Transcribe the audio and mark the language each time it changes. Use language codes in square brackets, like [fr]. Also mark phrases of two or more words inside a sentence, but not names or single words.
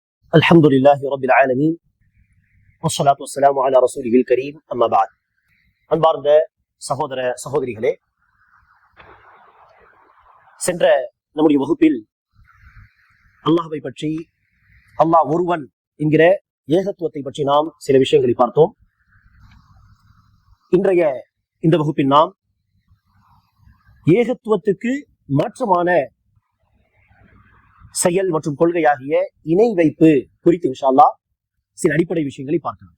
[ar] الحمد لله رب العالمين والصلاة والسلام على رسوله الكريم أما بعد. [ta] அன்பார்ந்த சகோதர சகோதரிகளே, சென்ற நம்முடைய வகுப்பில் அல்லாஹ்வை பற்றி, அல்லாஹ் ஒருவன் என்கிற ஏகத்துவத்தை பற்றி நாம் சில விஷயங்களை பார்த்தோம். இன்றைய இந்த வகுப்பில் நாம் ஏகத்துவத்துக்கு மாற்றமான செயல் மற்றும் கொள்கையாகிய இணை வைப்பு குறித்து [ar] إن شاء الله [ta] சில அடிப்படை விஷயங்களை பார்க்கலாம்.